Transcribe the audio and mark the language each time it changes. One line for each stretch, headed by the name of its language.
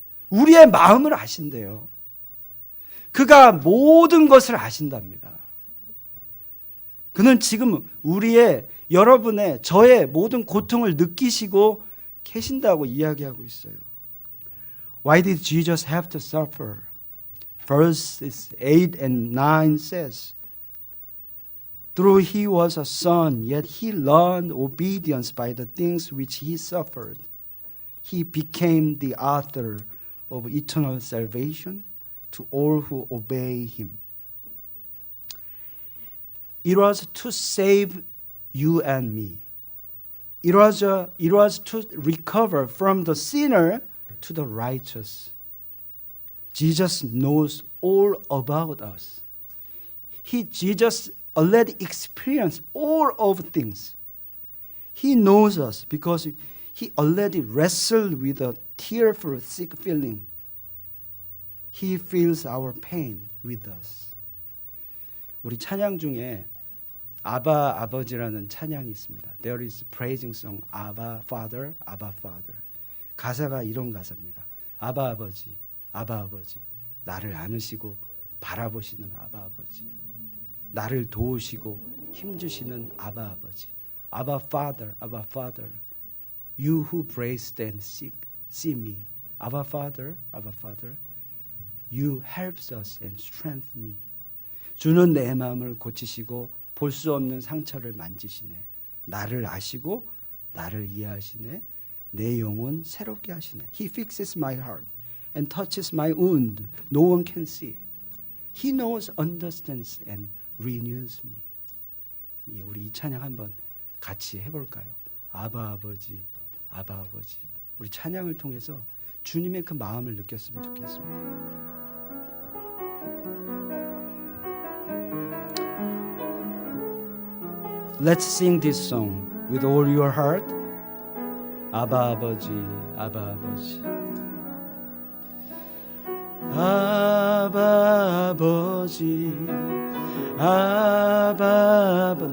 Korean: 우리의 마음을 아신대요. 그가 모든 것을 아신답니다. 그는 지금 우리의 여러분의 저의 모든 고통을 느끼시고 계신다고 이야기하고 있어요.
English: Why did Jesus have to suffer? Verses 8 and 9 says, Though he was a son, yet he learned obedience by the things which he suffered. He became the author of eternal salvation to all who obey him. It was to save you and me. It was to recover from the sinner to the righteous. Jesus knows all about us. Jesus already experienced all of things. He knows us because he already wrestled with a tearful, sick feeling. He feels our pain with us.
Korean: 우리 찬양 중에 아바 아버지라는 찬양이 있습니다.
English: There is praising song,
Korean: 아바
English: Father, 아바 Father.
Korean: 가사가 이런 가사입니다. 아바 아버지, 아바 아버지, 나를 안으시고 바라보시는 아바 아버지, 나를 도우시고 힘주시는 아바 아버지, 아바 Father, 아바 Father,
English: you who braced and see me,
Korean: 아바 Father, 아바 Father,
English: you helps us and strengthen me.
Korean: 주는 내 마음을 고치시고 볼 수 없는 상처를 만지시네. 나를 아시고 나를 이해하시네. 내 영혼 새롭게 하시네.
English: He fixes my heart and touches my wound. No one can see. He knows, understands and renews me.
Korean: 우리 이 찬양 한번 같이 해볼까요? 아바 아버지, 아바 아버지. 우리 찬양을 통해서 주님의 그 마음을 느꼈으면 좋겠습니다.
English: Let's sing this song with all your heart.
Korean: 아바 아버지, 아바 아버지. 아바 아버지, 아바 아버지.